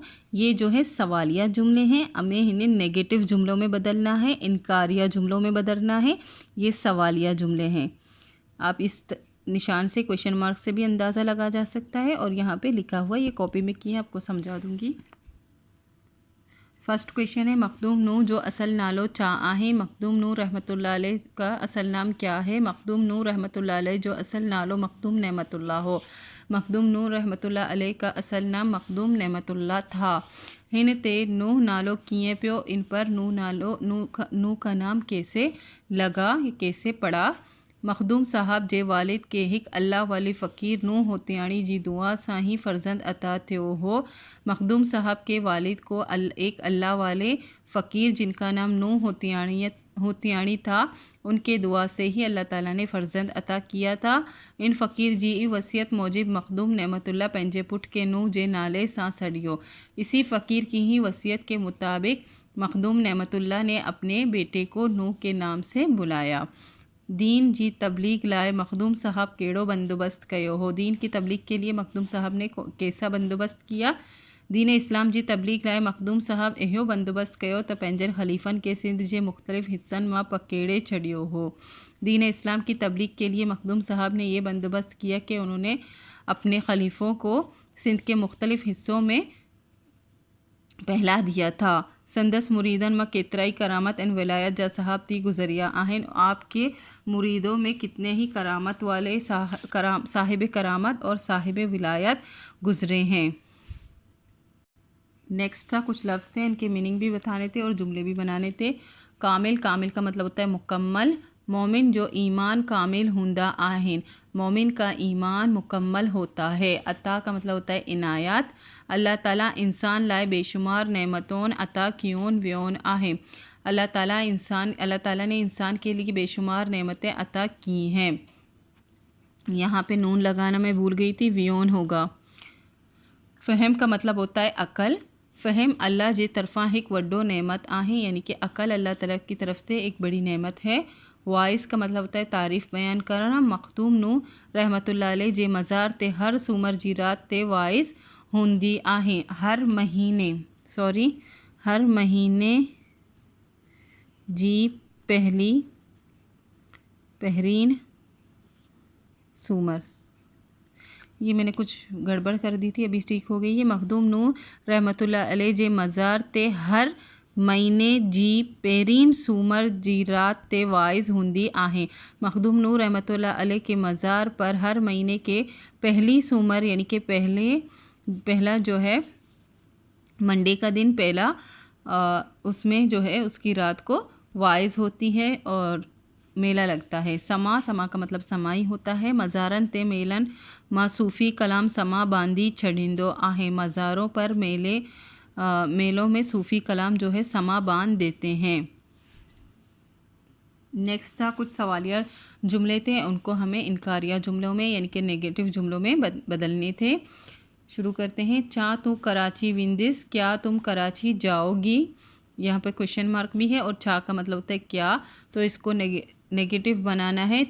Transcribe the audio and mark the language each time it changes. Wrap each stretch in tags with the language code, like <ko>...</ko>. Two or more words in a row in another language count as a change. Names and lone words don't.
<ur>یہ جو ہے سوالیہ جملے ہیں، ہمیں انہیں نیگیٹو جملوں میں بدلنا ہے، انکاریہ جملوں میں بدلنا ہے. یہ سوالیہ جملے ہیں. آپ اس نشان سے</ur> <en>question mark</en> <ur>سے بھی اندازہ لگا جا سکتا ہے، اور یہاں پے لکھا ہوا یہ کاپی میں کیے آپ کو سمجھا دوں گی.</ur> <en>first question</en> <sd>है मखदूम नूर जो असल नालो चा आहे।</sd> <ur>مخدوم نور رحمۃ اللہ علیہ کا اصل نام کیا ہے?</ur> <sd>मखदूम नूर रहमतुल्लाह अलैह जो असल नालो मखदूम नेमतुल्लाह हो।</sd> <ur>مخدوم نور رحمۃ اللہ علیہ کا اصل نام مخدوم نعمت اللہ تھا.</ur> <sd>हिन ते नूह नालो कीअं पियो?</sd> <ur>ان پر نوح کا نام کیسے لگا، کیسے پڑا?</ur> <sd>मखदूम साहब जे वालिद के हिक अल्लाह वाली फ़कीर नूह होतियाणी जी दुआ सां ही फ़र्जंद अता थियो हो।</sd> <ur>مخدوم صاحب کے والد کو ایک اللہ والے فقیر جن کا نام نوح ہوتیانی تھا، ان کے دعا سے ہی اللہ تعالیٰ نے فرزند عطا کیا تھا.</ur> <sd>इन फ़कीर जी वसियत मौजिब मखदूम नेमतुल्लाह पंहिंजे पुट के नूह जे नाले सां सड़ियो।</sd> <ur>اسی فقیر کی ہی وصیت کے مطابق مخدوم نعمت اللہ نے اپنے بیٹے کو نوح کے نام سے بلایا.</ur> <sd>दीन जी तबलीग लाए मखदूम साहब केड़ो बंदोबस्त कयो हो?</sd> <ur>دین کی تبلیغ کے لیے مخدوم صاحب نے کیسا بندوبست کیا?</ur> <sd>दीन इस्लाम जी तबलीग लाए मखदूम साहब इहो बंदोबस्त कयो त पंहिंजनि ख़लीफ़नि के सिंध जे मुख़्तलिफ़ हिस्सनि मां पकेड़े छॾियो हो।</sd> <ur>دین اسلام کی تبلیغ کے لیے مخدوم صاحب نے یہ بندوبست کیا کہ انہوں نے اپنے خلیفوں کو سندھ کے مختلف حصوں میں پہلا دیا تھا.</ur> <sd>संदस मुरीदन में केतराई करामत एन विलायत जा साहब थी गुजरिया आहिन।</sd> <ur>آپ کے مریدوں میں کتنے ہی کرامت والے صاحب کرامت اور صاحب ولایت گزرے ہیں. نیکسٹ تھا کچھ لفظ تھے، ان کے میننگ بھی بتانے تھے اور جملے بھی بنانے تھے. کامل، کامل کا مطلب ہوتا ہے مکمل.</ur> <sd>मोमिन जो ईमान कामिल हुंदा आहिन,</sd> <ur>مومن کا ایمان مکمل ہوتا ہے. عطا کا مطلب ہوتا ہے عنایت.</ur> <sd>अल्लाह ताला इंसान लाए बेशुमार नेमतों अता कियोन व्योन आहे।</sd> <ur>اللہ تعالیٰ نے انسان کے لیے بے شمار نعمتیں عطا کی ہیں. یہاں پے نون لگانا میں بھول گئی تھی، ویون ہوگا. فہم کا مطلب ہوتا ہے عقل.</ur> <sd>फ़हम अल्लाह जे तरफ़ा एक वड्डो नेमत आहे,</sd> <ur>یعنی کہ عقل اللہ تعالیٰ کی طرف سے ایک بڑی نعمت ہے. واعظ کا مطلب ہوتا ہے تعریف بیان کرنا.</ur> <sd>मखदूम नूह रहमतुल्लाह अलैह जे मज़ार ते हर सूमर जी रात ते वाइस हूंदी आहे। हर महीने जी पहिरीन सूमर,</sd> <ur>یہ میں نے کچھ گڑبڑ کر دی تھی، ابھی ٹھیک ہو گئی ہے.</ur> <sd>मखदूम नूह रहमतुल्लाह अलैह जे मज़ार ते हर महीने जी पहिरीन सूमर जी रात ते वाइज़ हूंदी आहे।</sd> <ur>مخدوم نوح رحمۃ اللہ علیہ کے مزار پر ہر مہینے کے پہلی سومر یعنی کہ پہلا جو ہے منڈے کا دن پہلا، اس میں جو ہے اس کی رات کو واعظ ہوتی ہے اور میلہ لگتا ہے. سماع کا مطلب سمائی ہوتا ہے.</ur> <sd>मज़ारन ते मेलन मां सूफ़ी कलाम समा बांधी छड़ींदो आहे।</sd> <ur>مزاروں پر میلوں میں صوفی کلام جو ہے سماع باندھ دیتے ہیں. نیکسٹ تھا کچھ سوالیہ جملے تھے، ان کو ہمیں انکاریہ جملوں میں یعنی کہ نیگیٹو جملوں میں بدلنے تھے. شروع کرتے ہیں.</ur> <sd>चा तू कराची विंदिस,</sd> <ur>کیا تم کراچی جاؤ گی؟ یہاں پے</ur> <en>question mark</en> <ur>بھی ہے، اور چا کا مطلب ہوتا ہے کیا، تو اس کو نیگیٹو بنانا ہے.</ur>